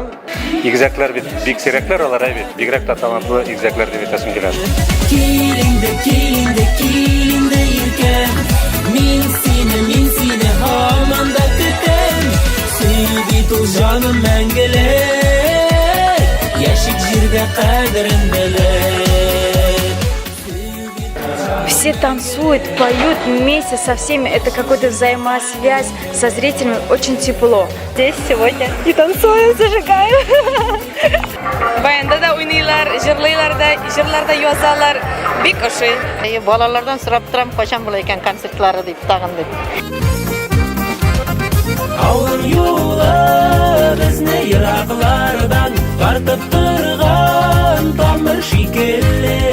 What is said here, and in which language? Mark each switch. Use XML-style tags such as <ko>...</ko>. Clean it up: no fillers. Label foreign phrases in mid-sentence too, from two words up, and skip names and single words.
<tt>Игезәкләр бит бик сирәкләр алар бит. Бигрәк тә талантлы игезәкләр дип әйтәсем килә. Килинде иркәм, мин сине һаман да көтәм. Сөй бит ул җаным мәңгелек, яшик җирдә кадерен белер.</tt> <ru>Все танцуют, поют вместе со всеми. Это какая-то взаимосвязь со зрителями, очень тепло. Здесь сегодня и танцуем, зажигаем.</ru> <tt>Баянда да уйныйлар, җырларда язалар. Бик ошый. Балалардан сорап торам, качан була икән концертлары дип, тагын дип. Авыр юлы безне ераклардан тартып торган тамыр шикелле.</tt>